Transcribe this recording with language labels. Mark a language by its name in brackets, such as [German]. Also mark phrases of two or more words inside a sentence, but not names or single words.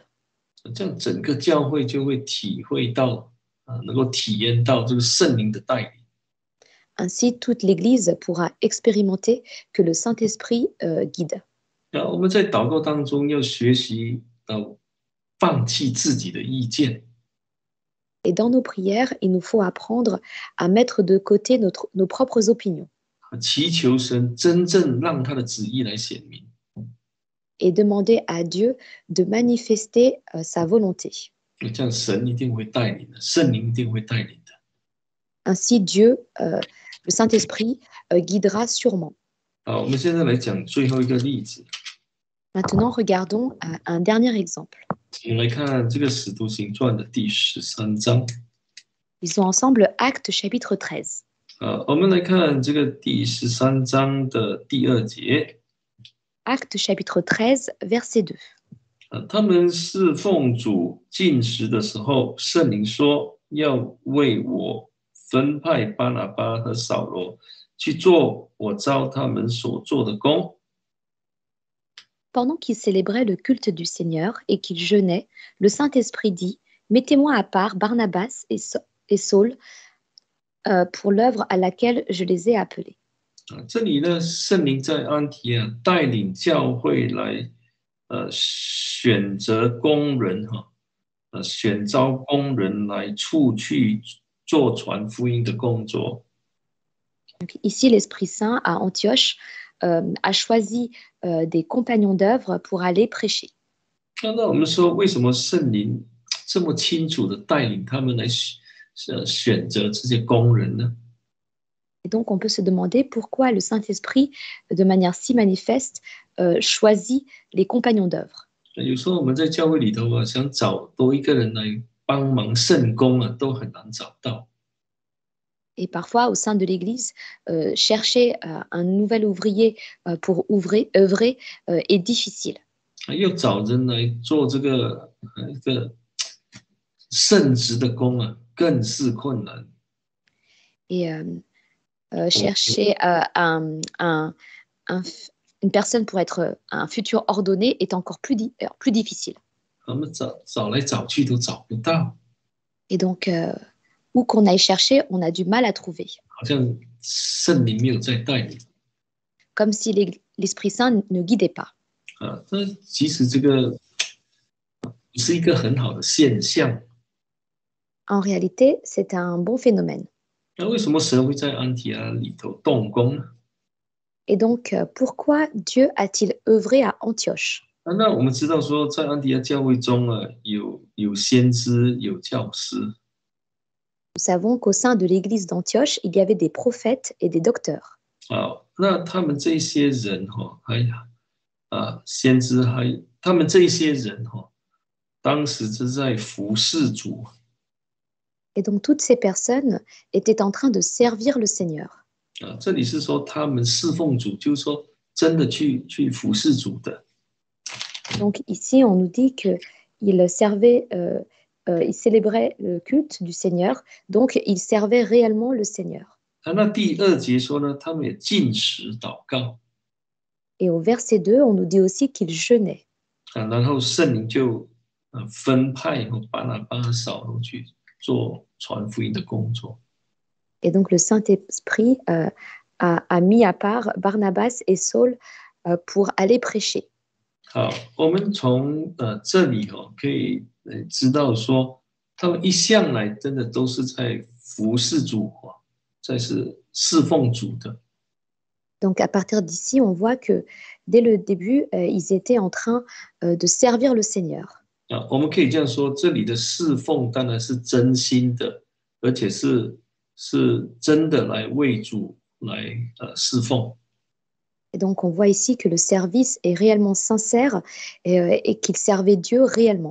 [Chinese] 这样整个教会就会体会到，能够体验到这个圣灵的带领。 [French] Ainsi, toute l'Église pourra expérimenter que le Saint-Esprit guide. [Chinese] 我们在祷告当中要学习到放弃自己的意见。 [French] Et dans nos prières, il nous faut apprendre à mettre de côté nos propres opinions [Chinese] 祈求神真正让他的旨意来显明。 [French] et demander à Dieu de manifester sa volonté. [Chinese] 这样神一定会带领的，圣灵一定会带领的。 [French] Ainsi, Dieu, le Saint-Esprit, guidera sûrement. [Chinese] 好，我们现在来讲最后一个例子。 [French] Maintenant, regardons un dernier exemple. [Chinese] 我们来看这个《使徒行传》的第13章。 [French] Lisons ensemble Actes chapitre 13. [Chinese] 我们来看这个第13章的第2节。 [French] Actes chapitre 13, verset 2. [Chinese] 他们侍奉主进食的时候，圣灵说要为我分派巴拿巴和扫罗去做我召他们所做的工。 [French] Pendant qu'ils célébraient le culte du Seigneur et qu'ils jeûnaient, le Saint-Esprit dit, mettez-moi à part Barnabas et Saul pour l'œuvre à laquelle je les ai appelés. [Chinese] 这里呢，圣灵在安提阿带领教会来选择工人选召工人来出去做传福音的工作。 [French] Donc, ici, l'Esprit Saint à Antioche a choisi des compagnons d'œuvre pour aller prêcher. [Chinese] 那我们说，为什么圣灵这么清楚的带领他们来选择这些工人呢？ [French] Et donc, on peut se demander pourquoi le Saint-Esprit, de manière si manifeste, choisit les compagnons d'œuvre. [Chinese] 有时候我们在教会里头想找多一个人来帮忙圣工都很难找到。 [French] Et parfois, au sein de l'Église, chercher un nouvel ouvrier pour œuvrer est difficile. [Chinese] 要找人来做这个圣职的工更是困难。 [French] Et chercher une personne pour être un futur ordonné est encore plus difficile. [Chinese] 我们找来找去都找不到。 [French] Et donc, où qu'on aille chercher, on a du mal à trouver. [Chinese] 好像圣灵没有在带领。 [French] Comme si l'Esprit Saint ne guidait pas. [Chinese] 这其实这个是一个很好的现象。 [French] En réalité, c'est un bon phénomène. [Chinese] 那为什么神会在安提阿里头动工呢？ [French] Et donc, pourquoi Dieu a-t-il œuvré à Antioche? [Chinese] 那我们知道说，在安提阿教会中有先知，有教师。 [French] Nous savons qu'au sein de l'église d'Antioche, il y avait des prophètes et des docteurs. [Chinese] 那他们这些人先知他们这些人当时是在服侍主。 [French] Et donc, toutes ces personnes étaient en train de servir le Seigneur. [Chinese] 这里是说他们侍奉主，就是说真的去服侍主的。 [French] Donc ici, on nous dit qu'ils servaient, ils célébraient le culte du Seigneur, donc ils servaient réellement le Seigneur. [Chinese] 那第2节说呢，他们也禁食祷告。 [French] Et au verset 2, on nous dit aussi qu'ils jeûnaient. [Chinese] 然后圣灵就分派巴拿巴和扫罗去做传福音的工作。 [French] Et donc le Saint-Esprit a mis à part Barnabas et Saul pour aller prêcher. [Chinese] 好，我们从这里可以知道说，他们一向来真的都是在服侍主在是侍奉主的。 [French] Donc à partir d'ici, on voit que dès le début, ils étaient en train de servir le Seigneur. [Chinese] 我们可以这样说，这里的侍奉当然是真心的，而且是真的来为主来侍奉。 [French] Et donc, on voit ici que le service est réellement sincère et qu'il servait Dieu réellement.